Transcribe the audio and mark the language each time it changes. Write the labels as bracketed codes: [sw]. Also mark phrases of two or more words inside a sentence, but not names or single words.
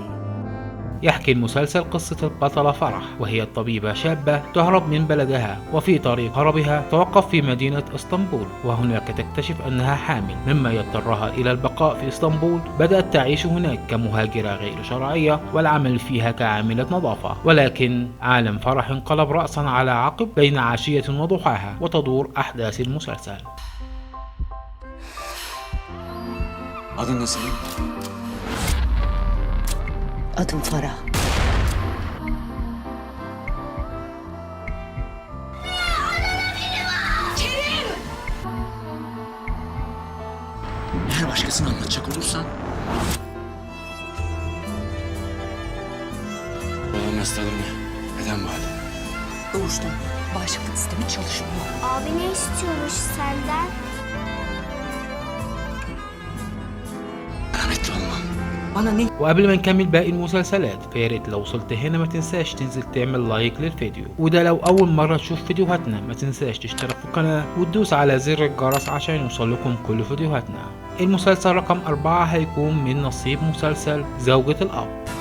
[ar] يحكي المسلسل قصة البطلة فرح، وهي طبيبة شابة تهرب من بلدها، وفي طريق هربها توقف في مدينة اسطنبول، وهناك تكتشف أنها حامل مما يضطرها إلى البقاء في اسطنبول. بدأت تعيش هناك كمهاجرة غير شرعية والعمل فيها كعاملة نظافة، ولكن عالم فرح انقلب رأسا على عقب بين عشية وضحاها، وتدور أحداث المسلسل. [tr] Adın nasıl? Adım Farah. Eğer başkasına anlatacak olursan... Babamın hastalığını neden bu halde? Doğuştan bağışıklık sistemi çalışmıyor. Abi ne istiyormuş senden? Rahmetli olmam. Bana ne [ar] وقبل ما نكمل باقي المسلسلات فياريت لو وصلت هنا ما تنساش تنزل تعمل لايك للفيديو، وده لو اول مرة تشوف فيديوهاتنا ما تنساش تشترك في القناة وتدوس على زر الجرس عشان يوصل لكم كل فيديوهاتنا. المسلسل رقم 4 هيكون من نصيب مسلسل زوجة الأب.